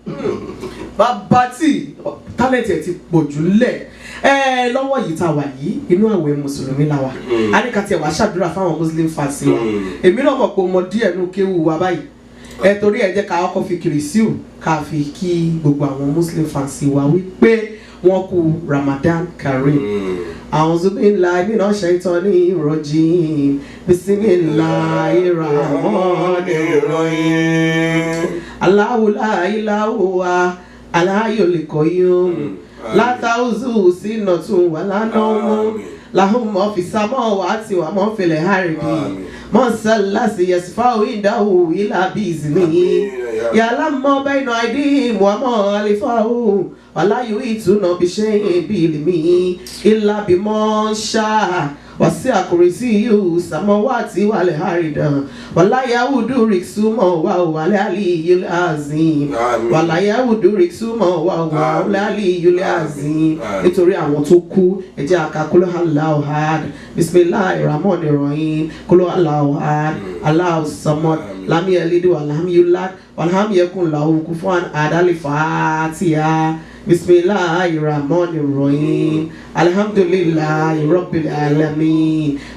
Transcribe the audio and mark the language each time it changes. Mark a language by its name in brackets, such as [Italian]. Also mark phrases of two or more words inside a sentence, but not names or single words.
[Yoruba] Bàbá tí tálẹ̀tì ẹ̀ ti pọ̀ jù lẹ̀ lọ́wọ́ yìí tá a wà yìí inú àwẹ̀ mùsùlùmí la wà á ní ká tiẹ̀ wá ṣàdúrà fáwọn [English] muslim fans [Yoruba] wa èmi náà mọ̀ pé mo díẹ̀ nú kéwù wa báyìí torí ẹ jẹ́ ká kọ́kọ́ fi kìrìsíù ká fi kí gbogbo àwọn [English] muslim fans [Yoruba] wa wípé wọ́n kú [Arabic] رمضان كريم. أعوذ بالله من الشيطان الرجيم. بسم الله الرحمن الرحيم. الله لا إله إلا الحي القيوم. لا تأخذه سنة ولا نوم. له ما في السماوات وما في الأرض. من ذا الذي يشفع عنده إلا بإذنه. يعلم ما بين أيديهم وما خلفهم. ولا يحيطون بشيء بعلمه إلا بما شاء. وسع كرسيه السماوات والأرض. ولا يؤوده حفظهما وهو العلي العظيم. ولا يؤوده حفظهما وهو العلي العظيم. [Yoruba] Nítorí àwọn tó kú ẹ jẹ́ ká [Arabic] قل الله أحد. بسم الله الرحمن الرحيم. قل الله أحد الله الصمد. لم يلد ولم يولد ولم يكن له كفوا أحد. Al-Fatiha. بسم الله الرحمن الرحيم الحمد لله رب العالمين.